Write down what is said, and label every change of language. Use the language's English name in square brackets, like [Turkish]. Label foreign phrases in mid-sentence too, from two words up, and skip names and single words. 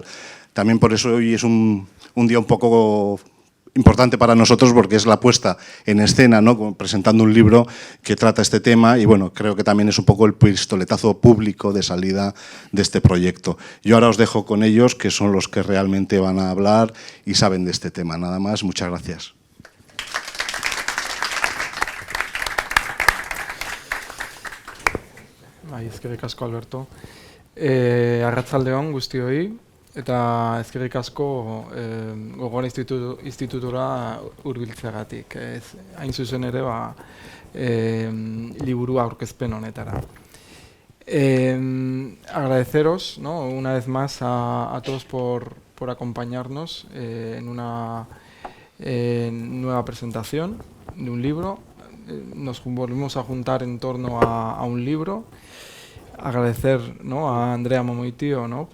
[Spanish] También por eso hoy es un día un poco importante para nosotros, porque es la puesta en escena, ¿no? Presentando un libro que trata este tema y creo que también es un poco el pistoletazo público de salida de este proyecto. Yo ahora os dejo con ellos, que son los que realmente van a hablar y saben de este tema. Nada más, muchas gracias. [Basque] Eskerrik asko, Alberto. Arratsaldeon guztioi. Eta eskerrik asko Gogora institutura hurbiltzeagatik. Hain zuzen ere liburua aurkezpen honetara. [Spanish] Agradeceros, ¿no? Una vez más a todos por acompañarnos en una nueva presentación de un libro. Nos volvemos a juntar en torno a un libro. Agradecer, ¿no? A Andrea Momoitío, ¿no?